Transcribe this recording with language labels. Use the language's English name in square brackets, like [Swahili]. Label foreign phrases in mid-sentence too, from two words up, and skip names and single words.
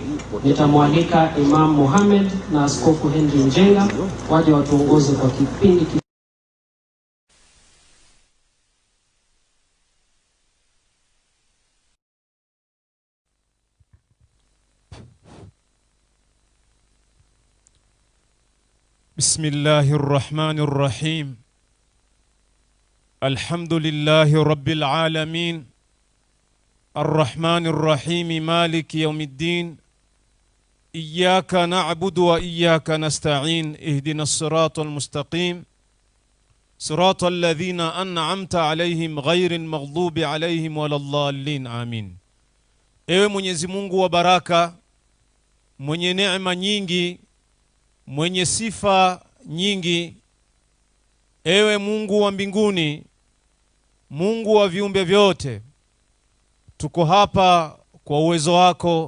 [Swahili] Nitamwalika Imam Mohamed na Askofu Henry Njenga waje watuongoze kwa kipindi [Arabic] بسم الله الرحمن الرحيم. الحمد لله رب العالمين. الرحمن الرحيم مالك يوم الدين. إياك نعبد وإياك نستعين اهدنا الصراط المستقيم صراط الذين أنعمت عليهم غير المغضوب عليهم ولا الضالين آمين. [Swahili] Ewe Mwenyezi Mungu wa baraka, mwenye neema nyingi, mwenye sifa nyingi, ewe Mungu wa mbinguni, Mungu wa viumbe vyote, tuko hapa kwa uwezo wako.